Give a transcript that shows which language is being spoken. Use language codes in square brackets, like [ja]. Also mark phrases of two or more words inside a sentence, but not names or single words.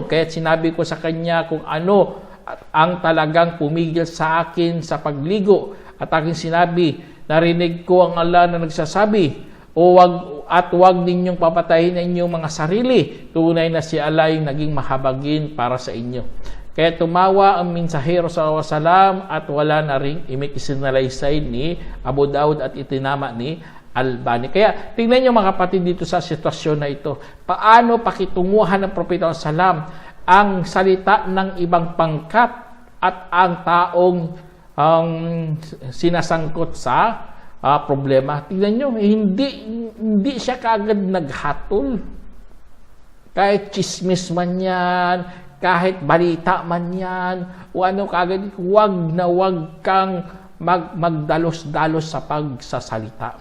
[tl] Kaya't sinabi ko sa kanya kung ano ang talagang pumigil sa akin sa pagligo. At aking sinabi, narinig ko ang Allah na nagsasabi, wag ninyong papatayin ang inyong mga sarili. Tunay na si Allah yung naging mahabagin para sa inyo. Kaya tumawa ang mensahero [ar] صلى الله عليه وسلم [tl] at wala na ring isinalaysay ni Abu Daud at itinama ni Albani. Kaya tingnan niyo mga kapatid dito sa sitwasyon na ito. Paano pakitunguhan ng propeta [ar] صلى الله عليه وسلم [tl] ang salita ng ibang pangkat at ang taong sinasangkot sa problema. Tingnan nyo, hindi siya kaagad naghatol. Kahit chismis man yan, kahit balita man yan, o ano kaagad, wag kang magdalos-dalos sa pagsasalita.